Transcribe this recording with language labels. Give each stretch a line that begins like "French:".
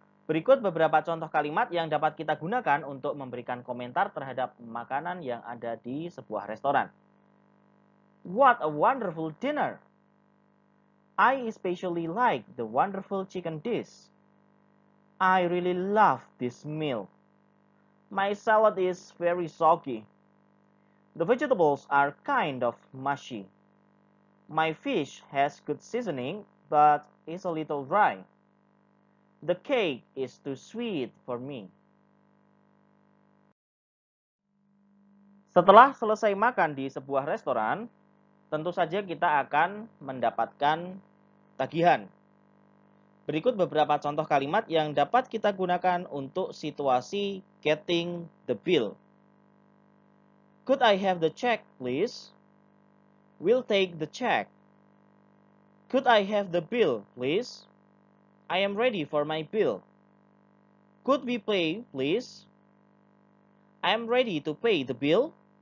Indonesian: Berikut beberapa contoh kalimat yang dapat kita gunakan untuk memberikan komentar terhadap makanan yang ada di sebuah restoran.
English: What a wonderful dinner! I especially like the wonderful chicken dish. I really love this meal. My salad is very soggy. The vegetables are kind of mushy. My fish has good seasoning, but is a little dry. The cake is too sweet for me.
Indonesian: Setelah selesai makan di sebuah restoran, tentu saja kita akan mendapatkan tagihan. Berikut beberapa contoh kalimat yang dapat kita gunakan untuk situasi
English: getting the bill. Could I have the check, please? We'll take the check. Could I have the bill, please? I am ready for my bill. Could we pay, please? I am ready to pay the bill.